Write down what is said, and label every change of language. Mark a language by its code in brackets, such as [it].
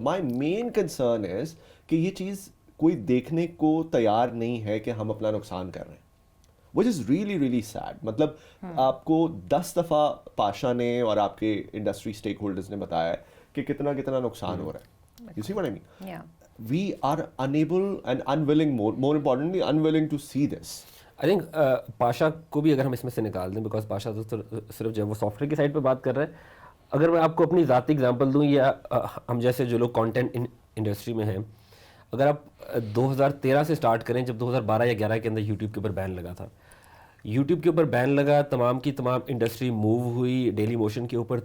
[en] my main concern is [ur] کہ یہ چیز کوئی دیکھنے کو تیار نہیں ہے کہ ہم اپنا نقصان کر رہے ہیں، [en] Which is really really sad. [ur] مطلب آپ کو 10 دفعہ پاشا نے اور آپ کے انڈسٹری اسٹیک ہولڈرز نے بتایا ہے کہ کتنا نقصان ہو رہا ہے. [en] You see what I mean? We are unable and unwilling, more importantly unwilling to see this. [ur] I think Pasha کو بھی اگر ہم اس میں سے نکال دیں، بیکاز پاشا تو صرف جو ہے وہ سافٹ ویئر کی سائڈ پہ بات کر رہے ہیں. اگر میں آپ کو اپنی ذاتی ایگزامپل دوں، یا ہم جیسے جو لوگ کانٹینٹ انڈسٹری میں ہیں، اگر آپ 2013 سے اسٹارٹ کریں، جب 2012 یا 11 کے اندر یوٹیوب کے اوپر بین لگا تھا، یوٹیوب کے اوپر بین لگا، تمام کی تمام انڈسٹری موو ہوئی ڈیلی موشن کے اوپر.